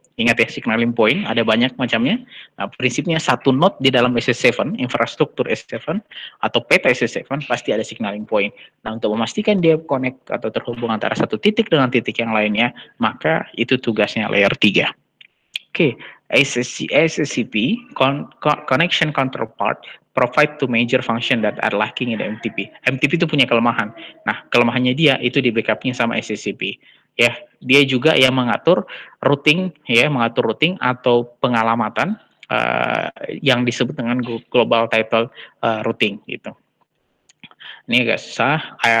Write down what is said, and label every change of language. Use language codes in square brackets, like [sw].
[id] Ingat ya, signaling point ada banyak macamnya. Nah, prinsipnya satu node di dalam SS7, infrastruktur SS7, atau peta SS7, pasti ada signaling point. Nah, untuk memastikan dia connect atau terhubung antara satu titik dengan titik yang lainnya, maka itu tugasnya layer 3. [en] Oke, SSCP, Connection Counterpart, provide to major function that are lacking in the MTP. [id] MTP itu punya kelemahan. Nah, kelemahannya dia itu di backupnya sama SSCP. Ya, dia juga yang mengatur routing, mengatur routing atau pengalamatan yang disebut dengan global title routing gitu. Ini agak susah.